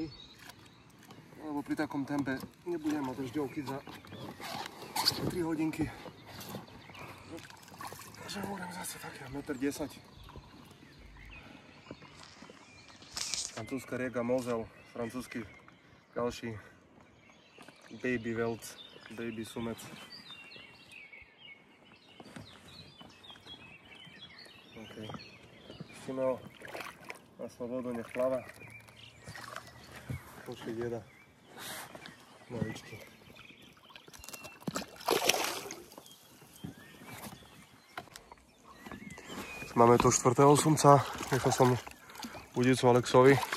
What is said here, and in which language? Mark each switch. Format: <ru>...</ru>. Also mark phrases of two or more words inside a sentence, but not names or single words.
<sk>Lebo pri takom tempe nebudem mať dažďovky za 3 hodinky. Takže hovorím zase také 1,10 m. Francúzska rieka Mosel, francúzsky ďalší baby welt, baby sumec. Okay. Pustíme ho na slobodu, nech pláva. Počkej jeda. Maličky. Máme tu štvrtého sumca, nechal som udicu Alexovi.</sk>